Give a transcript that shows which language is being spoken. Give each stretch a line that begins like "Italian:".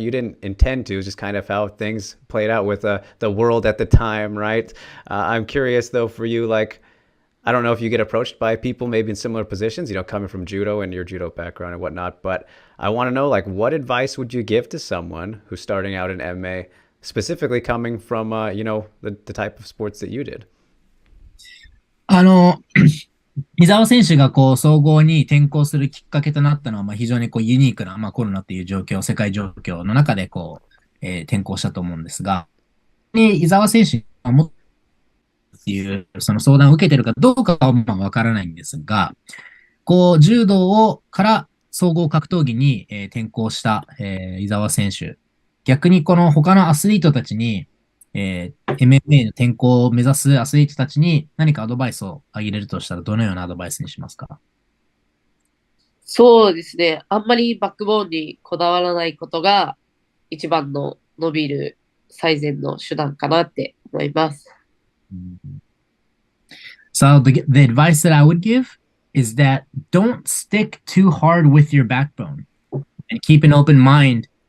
English: You didn't intend to. It was just kind of how things played out with the world at the time, right? I'm curious, though, for you, like, I don't know if you get approached by people maybe in similar positions, you know, coming from judo and your judo background and whatnot, but I want to know, like, what advice would you give to someone who's starting out in MMA, specifically coming from, you know, the type of sports that you did?
Japanese: あの、伊沢選手がこう総合に転向するきっかけとなったのは、非常にこうユニークな、コロナっていう状況、世界状況の中でこう、転向したと思うんですが、伊沢選手がもっっていうその相談を受けてるかどうかはわからないんですが、こう柔道から総合格闘技に、転向した、伊沢選手。逆にこの他のアスリートたちに、MMA の転向を目指すアスリートたちに何かアドバイスをあげれるとしたらどのようなアドバイスにしますか？そうですね。あんまりバックボーンにこだわらないことが一番の伸びる最善の手段かなって思います。
English: So the advice that I would give is that don't stick too hard with your backbone and keep an open mind.